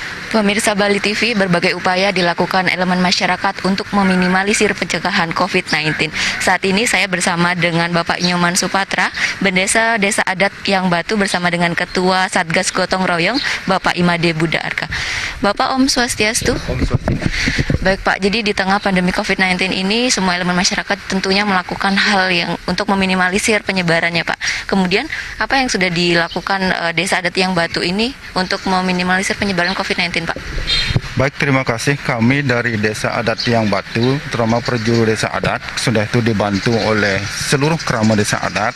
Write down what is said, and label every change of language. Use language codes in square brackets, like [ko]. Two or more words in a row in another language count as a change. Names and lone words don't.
[id] Pemirsa Bali TV, berbagai upaya dilakukan elemen masyarakat untuk meminimalisir pencegahan COVID-19. Saat ini saya bersama dengan Bapak Nyoman Supatra, Bendesa Desa Adat Yang Batu bersama dengan Ketua Satgas Gotong Royong, Bapak Imade Buddha Arka. Bapak, [ban] Om Swastiastu. Om Swastiastu. [id] Baik Pak, jadi di tengah pandemi COVID-19 ini semua elemen masyarakat tentunya melakukan hal yang untuk meminimalisir penyebarannya Pak. Kemudian apa yang sudah dilakukan Desa Adat Yang Batu ini untuk meminimalisir penyebaran COVID-19 Pak? Baik, terima kasih. Kami dari Desa Adat Yang Batu, terutama perjuru Desa Adat, sudah itu dibantu oleh seluruh kerama Desa Adat.